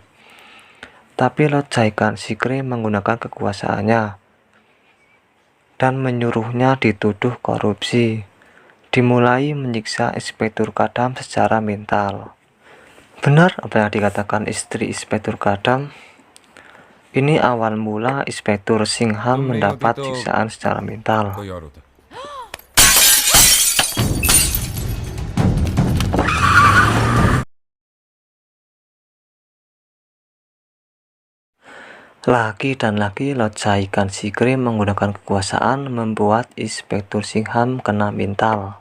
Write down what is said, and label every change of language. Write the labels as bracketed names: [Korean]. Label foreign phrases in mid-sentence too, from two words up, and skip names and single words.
[Indonesian] Tapi Lot Jaikan Sikre menggunakan kekuasaannya dan menyuruhnya dituduh korupsi. Dimulai menyiksa Inspektur Kadam secara mental. Benar apa yang dikatakan istri Inspektur Kadam. Ini awal mula Inspektur Singham mendapat siksaan secara mental. [Hindi] कोई और होता [Indonesian] Lagi dan lagi Lot Jaikan Sikre menggunakan kekuasaan membuat Inspektur Singham kena mental.